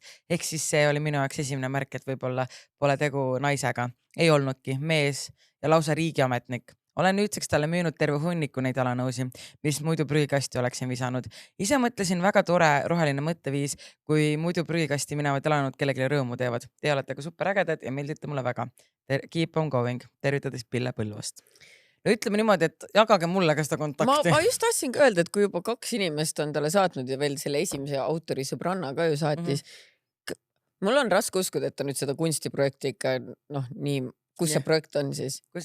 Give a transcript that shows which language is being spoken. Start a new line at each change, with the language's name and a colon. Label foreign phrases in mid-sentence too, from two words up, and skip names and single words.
Estonian: Ehk siis see oli minu jaoks esimene märk, et võib-olla pole tegu naisega. Ei olnudki, mees ja lausa riigiametnik. Olen nüüdseks talle müünud terve hunniku neid jalanõusi, mis muidu prügikasti oleksin visanud. Ise mõtlesin väga tore roheline mõtteviis, kui muidu prügikasti minevad jalanõud kellelegi rõõmu teevad. Te olete ka super ägedad ja meeldite mulle väga.
English: Keep on going.
Estonian: Tervitades Pille Põlvast. No ütleme niimoodi, et jagage mulle ka seda kontakti. Ma just tahtsin ka öelda, et kui juba 2 inimest on talle saatnud ja veel selle esimese autori sõbranna ka ju saatis. Mul on raske uskuda, et ta nüüd seda kunstiprojekti ikka nii kus see projekt on siis?